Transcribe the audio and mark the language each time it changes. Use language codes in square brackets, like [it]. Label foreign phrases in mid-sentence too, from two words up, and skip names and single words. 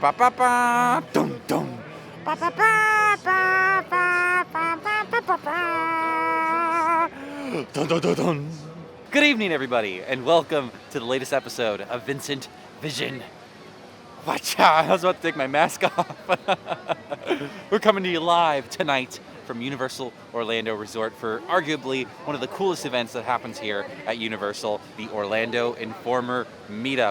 [en] ba ba ba dum dum ba ba ba ba ba ba ba ba ba ba dun dun dun dun. Good evening, everybody, and welcome to the latest episode of VincentVision. Watch out! I was about to take my mask off. We're coming to you live tonight from Universal Orlando Resort for arguably one of the coolest events that happens here at Universal, the Orlando Informer Meetup.